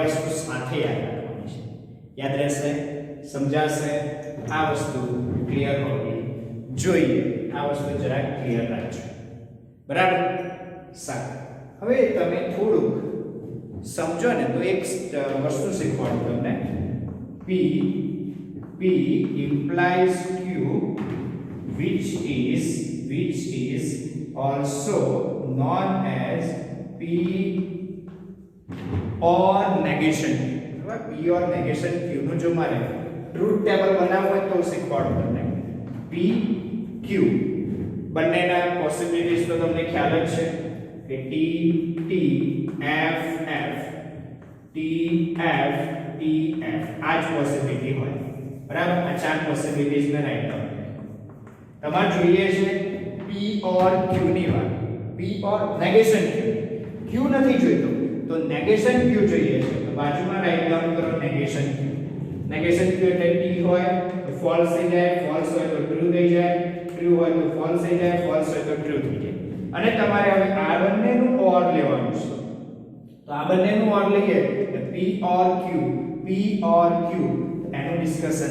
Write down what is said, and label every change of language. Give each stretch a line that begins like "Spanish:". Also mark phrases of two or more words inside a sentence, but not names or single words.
Gujarati: વસ્તુ સાથે યાદ રાખવાની છે યાદ રહેશે સમજાશે આ વસ્તુ ક્લિયર હોવી જોઈએ આ વસ્તુ જરા ક્લિયર રાખજો બરાબર સારું હવે તમે થોડુંક સમજો ને તો એક વસ્તુ શીખવાડું તમને
English: P implies Q which is also known as P or negation
Gujarati: બરાબર
English: P or negation Q
Gujarati: નું જો મારે ટ્રુથ ટેબલ બનાવવું હોય તો શીખવાડું તમને P Q બંનેના પોસિબિલિટીઝ તો તમને ખ્યાલ જ છે કે T F F T F T F આ જ પોસિબિલિટી હોય બરાબર આ ચાર પોસિબિલિટીઝ ને રાઈટ કરો તમારે જોઈએ છે
English: P or Q
Gujarati: ની વાત
English: P or negation Q
Gujarati: નથી જોઈતો તો
English: negation Q
Gujarati: જોઈએ છે તો બાજુમાં
English: write down
Gujarati: કરો
English: negation Q
Gujarati: એટલે T હોય તો ફોલ્સ થઈ જાય ફોલ્સ હોય તો ટ્રુ થઈ જાય ટ્રુ હોય તો ફોલ્સ થઈ જાય ફોલ્સ હોય તો ટ્રુ થઈ જાય અને તમારે હવે આ બંનેનું OR લેવાનું છે તો આ બંનેનું OR લઈએ તો
English: P or Q
Gujarati: એનું ડિસ્કશન